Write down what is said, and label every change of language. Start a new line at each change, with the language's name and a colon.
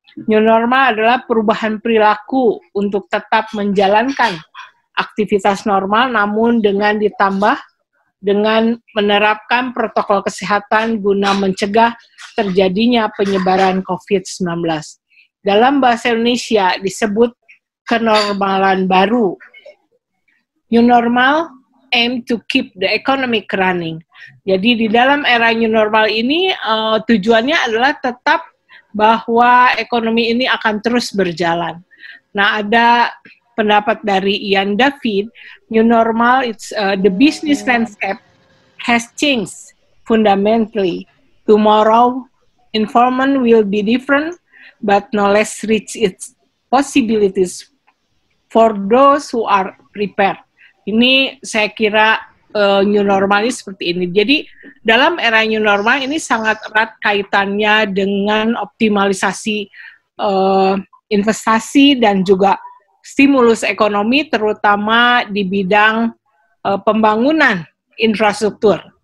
Indonesian: New normal adalah perubahan perilaku untuk tetap menjalankan aktivitas normal, namun ditambah dengan menerapkan protokol kesehatan guna mencegah terjadinya penyebaran COVID-19. Dalam bahasa Indonesia disebut kenormalan baru.
English: New normal aim to keep the economic running.
Indonesian: Jadi di dalam era new normal ini tujuannya adalah tetap bahwa ekonomi ini akan terus berjalan. Nah, ada pendapat dari
English: Ian David, new normal it's the business landscape has changed fundamentally. Tomorrow, environment will be different, but no less rich its possibilities for those who are prepared.
Indonesian: Ini saya kira new normal ini seperti ini. Jadi dalam era new normal ini sangat erat kaitannya dengan optimalisasi investasi dan juga stimulus ekonomi, terutama di bidang pembangunan infrastruktur.